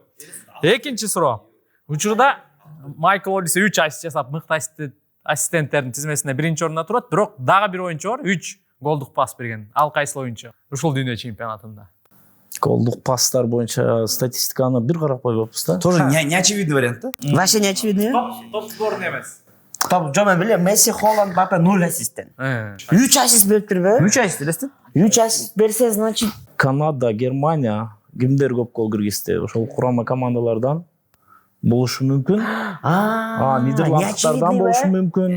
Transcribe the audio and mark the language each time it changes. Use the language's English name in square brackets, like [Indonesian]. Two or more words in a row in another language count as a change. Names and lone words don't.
[Kyrgyz] Экинчи суроо. Учурда Майкл Олисе 3 ассист жасап, мыкты ассистенттердин тизмесинде биринчи орунда турат, бирок дагы бир оюнчу бар, 3 голдук пас берген. Ал кайсыл оюнчу? Ушул дүйнө чемпионатында. Голдук пастар боюнча статистиканы бир карап койбоппуз да. [Russian] Тоже не очевидный вариант, да? Вообще не очевидно. Топ сборный [Kyrgyz] эмес. Жо мен билем, Месси, Холланд, Мбаппе 0 ассисттен. 3 ассист бериптирби? 3 ассист элестин. 3 ассист берсе, значит, Канада, Германия кимдер көп гол киргизди? Ошол курама командалардан болушу мүмкүн. Нидерландтардан болушу мүмкүн.